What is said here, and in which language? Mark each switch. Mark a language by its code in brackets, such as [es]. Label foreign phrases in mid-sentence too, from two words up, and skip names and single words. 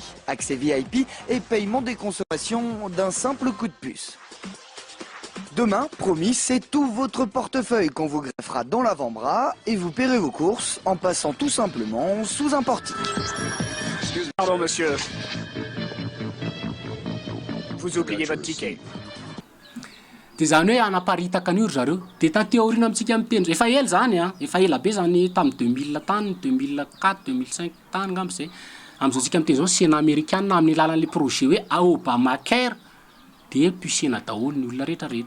[fr] Accès VIP et paiement des consommations d'un simple coup de puce. Demain, promis, c'est tout votre portefeuille qu'on vous greffera dans l'avant-bras et vous paierez vos courses en passant tout simplement sous un portique. Pardon, monsieur. Vous oubliez votre ticket. [mg] Dia zany hoe anaparitaka an'io ry zareo. Dia taty aoriana amintsika miteny efa ela zany a, efa ela be zany tamin'ny 2000 tany, 2004, 2005 tany ngamba zay. Amin'izao tsika miteny zao sena amerikanina amin'ny alalan'le projet hoe Obamacare dia pucena daholo ny olona rehetrarehetra.